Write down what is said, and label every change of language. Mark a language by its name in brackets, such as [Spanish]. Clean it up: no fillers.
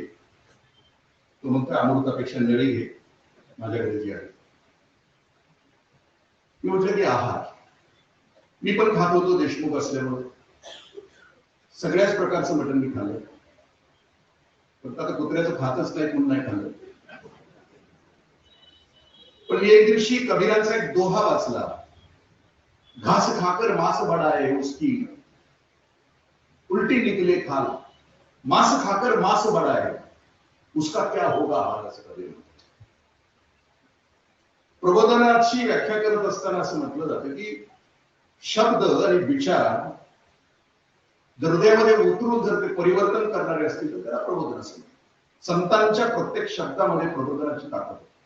[Marathi] तो म्हणतोय अमृतापेक्षा नळी घे, माझ्याकडे जी आहे. मी म्हटलं की आहार, मी पण खात होतो देशमुख असल्यामुळे, सगळ्याच प्रकारचं मटण मी खाल्लं, फक्त आता कुत्र्याचं खातच नाही म्हणून नाही खाल्लं. पण मी एक दिवशी कबीरांचा एक दोहा वाचला, [Hindi] घास खाकर मांस बढ़ाए उसकी उल्टी निकले खाल, मांस खाकर मांस बढ़ाए उसका क्या होगा हाल, [Marathi] असं कबीर. प्रबोधनाची व्याख्या करत असताना असं म्हटलं जातं की शब्द आणि विचार हृदयामध्ये उतरून जर ते परिवर्तन करणारे असतील तर त्याला प्रबोधन असेल. संतांच्या प्रत्येक शब्दामध्ये प्रबोधनाची ताकद.